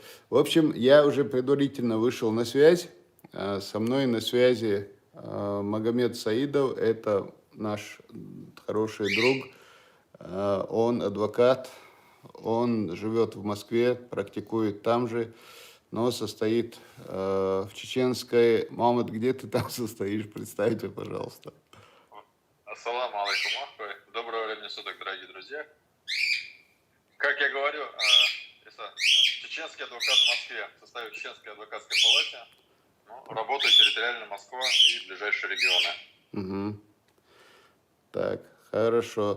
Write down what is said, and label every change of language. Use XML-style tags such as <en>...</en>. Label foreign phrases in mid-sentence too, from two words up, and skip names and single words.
<ru>В общем, я уже предварительно вышел на связь. Со мной на связи Магомед Саидов, это наш хороший друг. Он адвокат, он живет в Москве, практикует там же, но состоит в чеченской... Мамад, где ты там состоишь? Представьте, пожалуйста.</ru> <ar>السلام عليكم, ахвай.</ar> <ru>Доброго времени суток, дорогие друзья. Как я говорю, чеченский адвокат в Москве, состоит в Чеченской адвокатской палате, работает территориально Москва и ближайшие регионы. Угу. Так, хорошо.</ru>